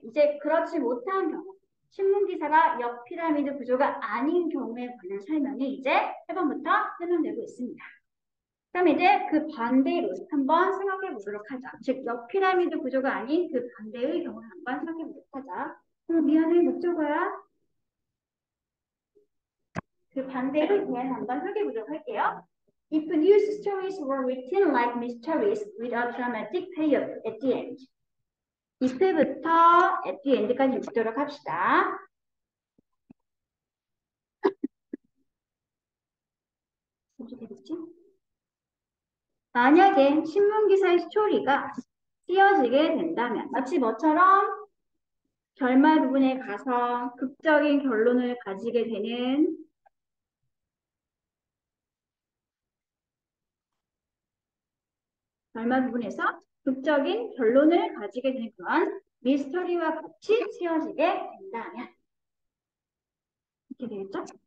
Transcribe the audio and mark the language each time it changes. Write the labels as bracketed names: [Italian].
[Korean] 이제 그렇지 못한 경우, 신문 기사가 역 피라미드 구조가 아닌 경우에 관한 설명이 이제 8번부터 설명되고 있습니다. 그럼 이제 그 반대로 한번 생각해 보도록 하자. 즉, 역 피라미드 구조가 아닌 그 반대의 경우를 한번 생각해 보도록 하자. 미안해, 목적어야. 그 반대로 그냥 한번 설명해 보도록 할게요. [English] If news stories were written like mysteries with a dramatic payoff at the end. [Korean] if부터 at the end까지 읽도록 합시다. 어떻게 되겠지? 만약에 신문기사의 스토리가 쓰여지게 된다면 마치 뭐처럼 결말 부분에 가서 극적인 결론을 가지게 되는 결말 부분에서 극적인 결론을 가지게 되는 그런 미스터리와 같이 쓰여지게 된다면 이렇게 되겠죠?